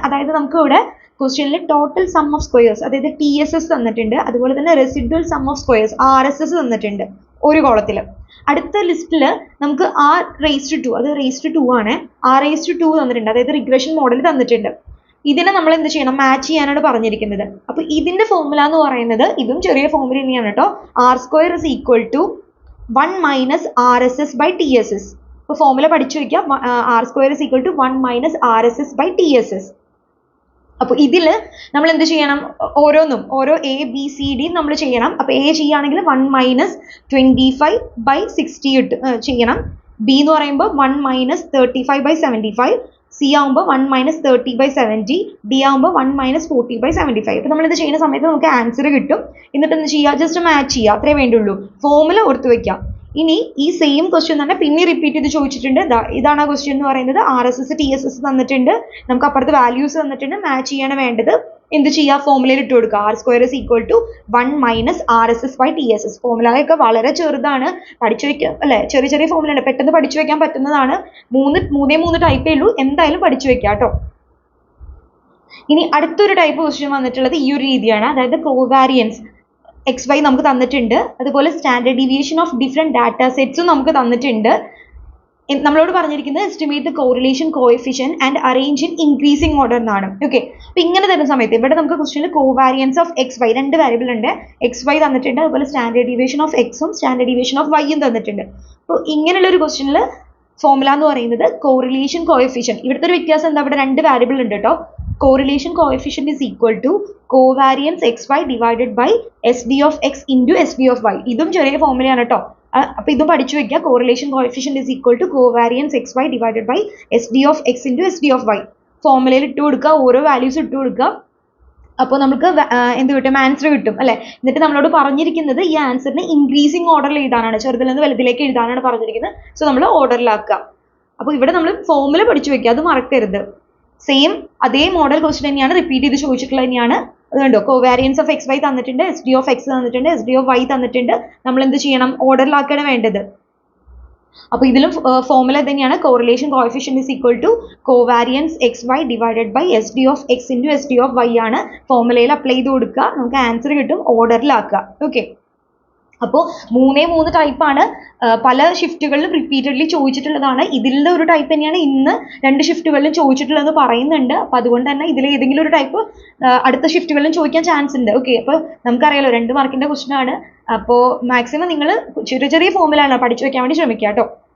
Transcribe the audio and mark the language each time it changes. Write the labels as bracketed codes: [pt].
[ml] അതായത് നമുക്ക് ഇവിടെ ക്വസ്റ്റ്യനിൽ ടോട്ടൽ സം ഓഫ് സ്ക്വയേഴ്സ്, അതായത് TSS തന്നിട്ടുണ്ട്, അതുപോലെ തന്നെ residual some of squares RSS തന്നിട്ടുണ്ട് ഒരു കോളത്തിൽ. അടുത്ത ലിസ്റ്റിൽ നമുക്ക് R⁻², അത് R⁻² ആണ്, R⁻² തന്നിട്ടുണ്ട്, അതായത് റിഗ്രഷൻ മോഡൽ തന്നിട്ടുണ്ട്. ഇതിനെ നമ്മൾ എന്ത് ചെയ്യണം, മാച്ച് ചെയ്യാനാണ് പറഞ്ഞിരിക്കുന്നത്. അപ്പോൾ ഇതിന്റെ ഫോർമുല എന്ന് പറയുന്നത് ഇതും ചെറിയ ഫോർമുല തന്നെയാണ് കേട്ടോ. [en] R² is equal to 1 minus RSS by TSS. [ml] അപ്പോൾ ഫോർമുല പഠിച്ചു വയ്ക്കുക. [en] R² is equal to 1 minus RSS by TSS. [ml] അപ്പോൾ ഇതിൽ നമ്മൾ എന്ത് ചെയ്യണം, ഓരോന്നും ഓരോ ABCD നമ്മൾ ചെയ്യണം. അപ്പോൾ A ചെയ്യുകയാണെങ്കിൽ 1 minus 25 by 60 ചെയ്യണം. B എന്ന് പറയുമ്പോൾ 1 minus 35 by 75, C ആകുമ്പോൾ 1 minus 30 by 70, D ആകുമ്പോൾ 1 minus 40 by 75. അപ്പോൾ നമ്മൾ ഇത് ചെയ്യുന്ന സമയത്ത് നമുക്ക് ആൻസർ കിട്ടും. എന്നിട്ട് എന്ത് ചെയ്യുക, ജസ്റ്റ് മാച്ച് ചെയ്യുക, അത്രേ വേണ്ടുള്ളൂ. ഫോർമുല ഓർത്ത് വയ്ക്കുക. ഇനി ഈ സെയിം ക്വസ്റ്റ്യൻ തന്നെ പിന്നെ റിപ്പീറ്റ് ചെയ്ത് ചോദിച്ചിട്ടുണ്ട്. ഇതാണ് ആ ക്വസ്റ്റ്യൻ എന്ന് പറയുന്നത്. RSS TSS തന്നിട്ടുണ്ട്, നമുക്ക് അപ്പുറത്ത് വാല്യൂസ് തന്നിട്ടുണ്ട്. മാച്ച് ചെയ്യാണ് വേണ്ടത്. എന്ത് ചെയ്യുക, ഫോർമുലയിൽ ഇട്ട് കൊടുക്കുക. [en] R² is equal to 1 minus RSS by TSS. [ml] ഫോർമുലയൊക്കെ വളരെ ചെറുതാണ്, പഠിച്ചു വയ്ക്കുക അല്ലേ. ചെറിയ ചെറിയ ഫോർമുലയാണ്, പെട്ടെന്ന് പഠിച്ചു വയ്ക്കാൻ പറ്റുന്നതാണ്. മൂന്നേ ടൈപ്പേ ഉള്ളൂ, എന്തായാലും പഠിച്ചു വയ്ക്കുക കേട്ടോ. ഇനി അടുത്തൊരു ടൈപ്പ് ക്വസ്റ്റ്യൻ വന്നിട്ടുള്ളത് ഈ ഒരു രീതിയാണ്. അതായത് കോവാരിയൻസ് XY നമുക്ക് തന്നിട്ടുണ്ട്, അതുപോലെ standard deviation of different data സെറ്റ്സും നമുക്ക് തന്നിട്ടുണ്ട്. നമ്മളോട് പറഞ്ഞിരിക്കുന്നത് estimate the correlation coefficient and arrange in increasing order എന്നാണ്. ഓക്കെ, അപ്പോൾ ഇങ്ങനെ തരുന്ന സമയത്ത് ഇവിടെ നമുക്ക് ക്വസ്റ്റ്യനിൽ കോവാരിയൻസ് ഓഫ് XY 2 വേരിയബിൾ ഉണ്ട്. XY തന്നിട്ടുണ്ട്, അതുപോലെ standard deviation of Xഉം standard deviation of Yയും തന്നിട്ടുണ്ട്. അപ്പോൾ ഇങ്ങനെയുള്ള ഒരു ക്വസ്റ്റ്യനിൽ ഫോർമുല എന്ന് പറയുന്നത് കോറിലേഷൻ കോഎഫിഷ്യന്റ്. ഇവിടുത്തെ ഒരു വ്യത്യാസം എന്താ, ഇവിടെ 2 വേരിയബിൾ ഉണ്ട് കേട്ടോ. [en] Correlation coefficient is equal to covariance XY divided by SD of X into SD of Y. [ml] ഇതും ചെറിയ ഫോർമുലയാണ് കേട്ടോ. അപ്പോൾ ഇതും പഠിച്ചു വെക്കുക. [en] Correlation coefficient is equal to covariance XY divided by SD of X into SD of Y. [ml] ഫോർമുലയിൽ ഇട്ട് കൊടുക്കുക, ഓരോ വാല്യൂസ് ഇട്ട് കൊടുക്കുക. അപ്പോൾ നമുക്ക് എന്ത് കിട്ടും, ആൻസർ കിട്ടും അല്ലേ. എന്നിട്ട് നമ്മളോട് പറഞ്ഞിരിക്കുന്നത് ഈ ആൻസറിന് ഇൻക്രീസിങ് ഓർഡറിൽ എഴുതാനാണ്, ചെറുതിൽ നിന്ന് വലുതിലേക്ക് എഴുതാനാണ് പറഞ്ഞിരിക്കുന്നത്. സോ നമ്മൾ ഓർഡറിലാക്കുക. അപ്പോൾ ഇവിടെ നമ്മൾ ഫോർമുല പഠിച്ചു വെക്കുക, അത് മറക്കരുത്. സെയിം അതേ മോഡൽ ക്വസ്റ്റ്യൻ തന്നെയാണ്, റിപ്പീറ്റ് ചെയ്ത് ചോദിച്ചിട്ടുള്ളത് തന്നെയാണ്. അതുകൊണ്ടോ കോവാരിയൻസ് ഓഫ് XY തന്നിട്ടുണ്ട്, SD of X തന്നിട്ടുണ്ട്, SD of Y തന്നിട്ടുണ്ട്. നമ്മൾ എന്ത് ചെയ്യണം, ഓർഡറിലാക്കുകയാണ് വേണ്ടത്. അപ്പോൾ ഇതിലും ഫോർമുല തന്നെയാണ്. [en] correlation coefficient is equal to covariance XY divided by SD of X into SD of Y [ml] ആണ്. ഫോർമുലയിൽ അപ്ലൈ ചെയ്ത് കൊടുക്കുക, നമുക്ക് ആൻസർ കിട്ടും. ഓർഡറിലാക്കുക. ഓക്കെ, അപ്പോൾ 3 ടൈപ്പാണ്. പല ഷിഫ്റ്റുകളിലും റിപ്പീറ്റഡ്ലി ചോദിച്ചിട്ടുള്ളതാണ്. ഇതിലുള്ള ഒരു ടൈപ്പ് തന്നെയാണ് ഇന്ന് 2 ഷിഫ്റ്റുകളിലും ചോദിച്ചിട്ടുള്ളതെന്ന് പറയുന്നുണ്ട്. അപ്പോൾ അതുകൊണ്ട് തന്നെ ഇതിൽ ഏതെങ്കിലും ഒരു ടൈപ്പ് അടുത്ത ഷിഫ്റ്റുകളിലും ചോദിക്കാൻ ചാൻസ് ഉണ്ട്. ഓക്കെ, അപ്പോൾ നമുക്കറിയാലോ 2 മാർക്കിന്റെ ക്വസ്റ്റൻ ആണ്. അപ്പോൾ മാക്സിമം നിങ്ങൾ ചെറിയ ചെറിയ ഫോമിലാണ് പഠിച്ചു വെക്കാൻ വേണ്ടി ശ്രമിക്കുക കേട്ടോ.